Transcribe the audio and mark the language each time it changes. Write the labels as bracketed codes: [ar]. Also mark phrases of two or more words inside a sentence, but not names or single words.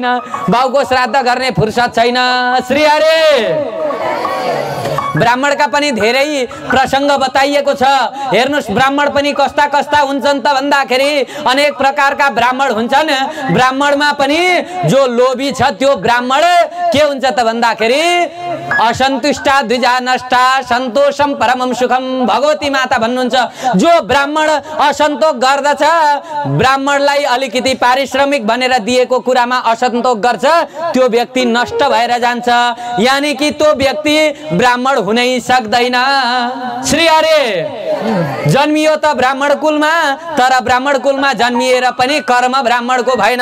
[ne] बाउको श्राद्ध गर्ने फुर्सद छैन। श्री हरि, ब्राह्मणका पनि धेरै प्रसङ्ग बताइएको छ। हेर्नुहोस् ब्राह्मण पनि कस्ता कस्ता हुन्छन् त भन्दाखेरि अनेक प्रकारका ब्राह्मण हुन्छन्। ब्राह्मणमा पनि जो लोभी छ त्यो ब्राह्मण के हुन्छ त भन्दाखेरि [sa] असन्तुष्टा द्विजा नष्टा सन्तोषम परमम सुखम। [ne] भगवती माता भन्नुहुन्छ जो ब्राह्मण असन्तोष गर्दछ, ब्राह्मणलाई अलिकति पारिश्रमिक भनेर दिएको कुरामा असन्तोष गर्छ, त्यो व्यक्ति नष्ट भएर जान्छ। यानि कि त्यो व्यक्ति ब्राह्मण हुनै सक्दैन। श्री हरि, जन्मियो त ब्राह्मण कुलमा, तर ब्राह्मण कुलमा जन्मिएर पनि कर्म ब्राह्मणको भएन।